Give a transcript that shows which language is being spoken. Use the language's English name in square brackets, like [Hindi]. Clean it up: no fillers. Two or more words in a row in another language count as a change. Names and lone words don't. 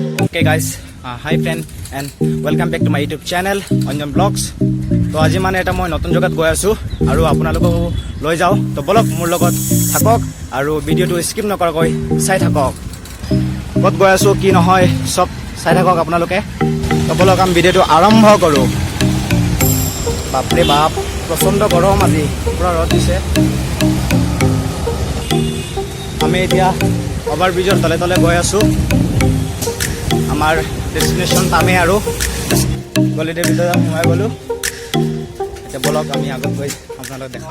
[English] Okay guys, hi friend and welcome back to my YouTube channel Anjan Vlogs. [Assamese] তো আজি মানে এটা মই নতুন জগত গৈ আছো আৰু আপোনালোকক লৈ যাও তো বলক মোৰ লগত থাকক আৰু ভিডিওটো স্কিপ নকৰাকৈ চাই থাকক কত গৈ আছো কি নহয় সব চাই থাকক আপোনালোকে তো বলক আমি ভিডিওটো আৰম্ভ কৰো বাপৰে বাপ প্ৰচণ্ড গৰম আজি পুৰা ৰদ দিছে আমি এতিয়া ওভাৰব্ৰিজৰ তলে তলে গৈ আছো আমাৰ ডেস্টিনেশন পামে আৰু গলিতে ভিতৰত সোমাই গলো এতিয়া বলক আমি আগত গৈ আপোনালোকক দেখাও